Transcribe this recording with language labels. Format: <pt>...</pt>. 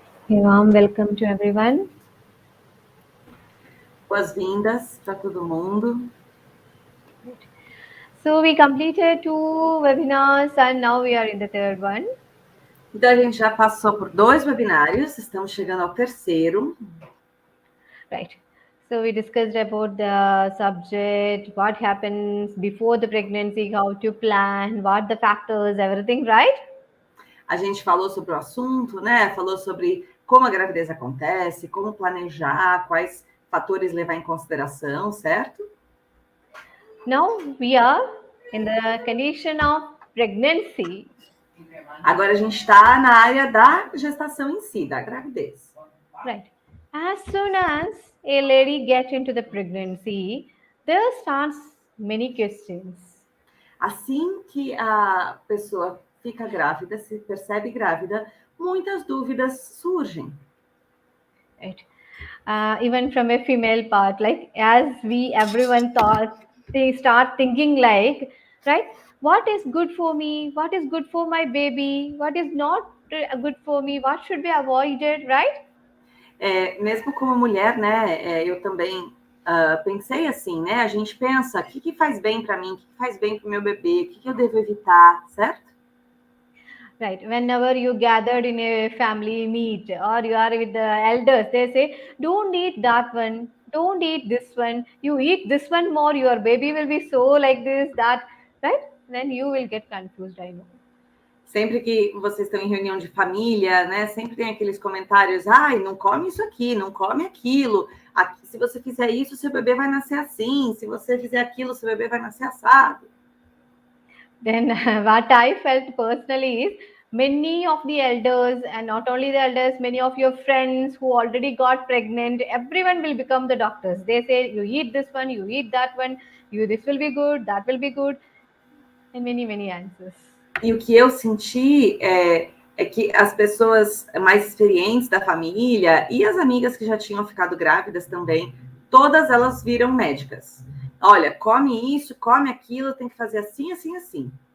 <en>A warm welcome to everyone.</en> <pt>Boas-vindas para todo mundo.</pt> <en>So we completed 2 webinars and now we are in the third one.</en> <pt>Então, a gente já passou por 2 webinários, estamos chegando ao terceiro.</pt> <en>Right. So we discussed about the subject, what happens before the pregnancy, how to plan, what the factors, everything, right?</en> <pt>A gente falou sobre o assunto, né? Falou sobre como a gravidez acontece, como planejar, quais fatores levar em consideração, certo?</pt> <en>Now we are in the condition of pregnancy.</en> <pt>Agora a gente está na área da gestação em si, da gravidez.</pt> <en>Right. As soon as a lady gets into the pregnancy, there starts many questions.</en> <pt>Assim que a pessoa fica grávida, se percebe grávida, muitas dúvidas surgem.</pt> <en>Right. Even from a female part, like as everyone thought, they start thinking like, right, what is good for me? What is good for my baby? What is not good for me? What should be avoided, right?</en> <pt>Mesmo como mulher, né, eu também pensei assim, né, a gente pensa, o que faz bem para mim, o que faz bem para o meu bebê, o que eu devo evitar, certo?</pt> <en>Right. Whenever you gathered in a family meet or you are with the elders, they say, don't eat that one, don't eat this one. You eat this one more, your baby will be so like this, that, right? Then you will get confused, I know.</en> <pt>Sempre que vocês estão em reunião de família, né, sempre tem aqueles comentários, ai, não come isso aqui, não come aquilo. Aqui, se você fizer isso, seu bebê vai nascer assim. Se você fizer aquilo, seu bebê vai nascer assado.</pt> <en>Then what I felt personally is many of the elders, and not only the elders, many of your friends who already got pregnant, everyone will become the doctors. They say, you eat this one, you eat that one, this will be good, that will be good, and many answers.</en> <pt>E o que eu senti é que as pessoas mais experientes da família e as amigas que já tinham ficado grávidas também, todas elas viram médicas. Olha, come isso, come aquilo, tem que fazer assim, assim, assim.</pt>